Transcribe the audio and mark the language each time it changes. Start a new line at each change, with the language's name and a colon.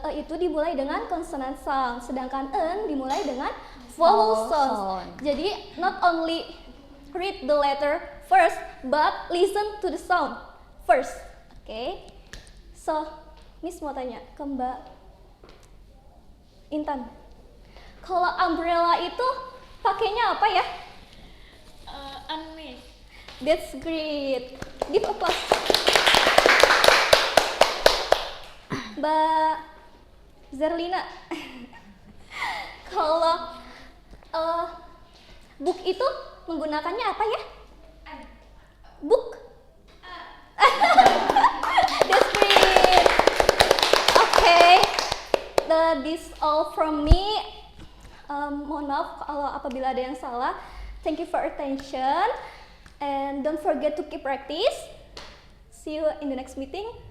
Indonesian: Itu dimulai dengan consonant sound, sedangkan en dimulai dengan vowel sound.
English: Jadi not only read the letter first, but listen to the sound first. Okay, so
Indonesian: Miss mau tanya ke Mbak Intan, kalau umbrella itu pakainya apa ya? Unmiss.
English: That's great. Give applause.
Indonesian: Mbak Zerlina, kalau book itu menggunakannya apa ya? Book.
English: That's great. Okay, this all from me.
Indonesian: Mohon maaf kalau apabila ada yang salah.
English: Thank you for attention and don't forget to keep practice. See you in the next meeting.